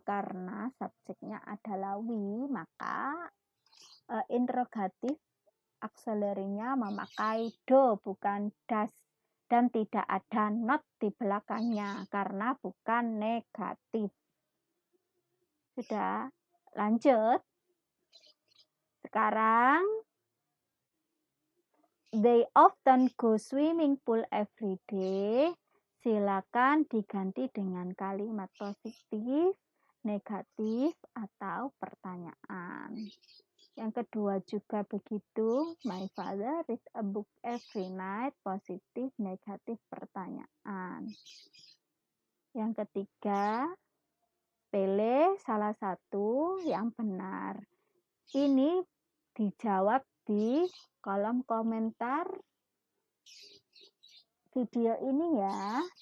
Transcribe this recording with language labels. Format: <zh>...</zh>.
<id>Karena subjeknya adalah we, maka interrogatif auxiliary-nya memakai do bukan does, dan tidak ada not di belakangnya karena bukan negatif. Sudah, lanjut.</id> <en>Sekarang, they often go swimming pool every day.</en> <id>Silakan diganti dengan kalimat positif, negatif, atau pertanyaan. Yang kedua juga begitu.</id> <en>My father read a book every night.</en> <id>Positif, negatif, pertanyaan. Yang ketiga, pilih salah satu yang benar. Ini dijawab di kolom komentar video ini ya.</id>